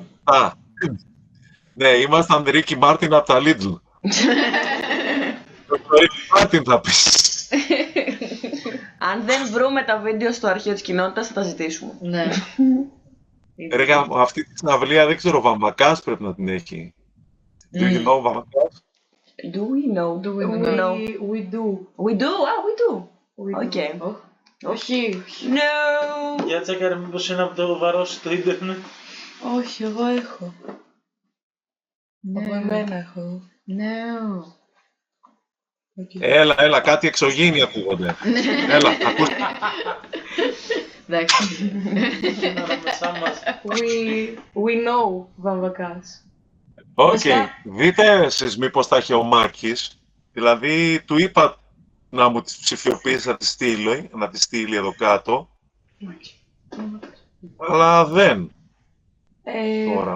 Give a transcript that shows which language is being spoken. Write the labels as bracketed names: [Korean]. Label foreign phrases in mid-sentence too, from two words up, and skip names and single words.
[Greek] Ναι, ήμασταν Ρίκι Μάρτιν από τα Lidl. Το Ρίκι Μάρτιν θα πεις. Αν δεν βρούμε τα βίντεο στο αρχείο της κοινότητας, θα τα ζητήσουμε. Ναι. Ρε, αυτή τη συναυλία δεν ξέρω, ο Βαμβακάς πρέπει να την έχει. [English] Do you know Βαμβακάς? Do we know? Do we know? We do. We do? We do. We do. Okay. [Greek] Όχι. No. Για τσέκαρε μήπως είναι από το βαρός στο ίντερνετ. Όχι, εγώ έχω. Από εμένα έχω. No. Έλα, κάτι εξωγήινοι ακούγονται. Έλα, ακούστε. Εντάξει. [English] We know Βαμβακάς. [Greek] Οκ. Δείτε εσείς μήπως τα έχει ο Μάκης. Δηλαδή, του είπα να μου τις ψηφιοποιήσει να τη στείλει εδώ κάτω. Αλλά δεν. Τώρα.